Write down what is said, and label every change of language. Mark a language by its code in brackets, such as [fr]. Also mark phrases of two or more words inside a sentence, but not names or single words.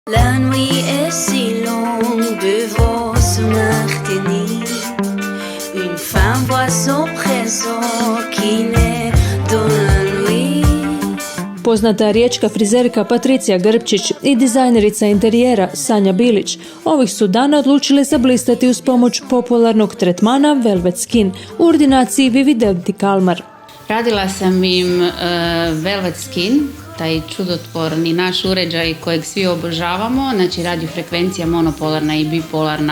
[fr] La nuit est si longue devant son arténie. Une femme voit son présent qui naît dans la nuit. [hr] Poznata riječka frizerka Patricija Grpčić i dizajnerica interijera Sanja Bilić ovih su dana odlučile zablistati uz pomoć popularnog tretmana Velvet Skin u ordinaciji Vividenti Kalmar. Radila sam im Velvet Skin, taj čudotvorni naš uređaj kojeg svi obožavamo, znači radiofrekvencija monopolarna i bipolarna.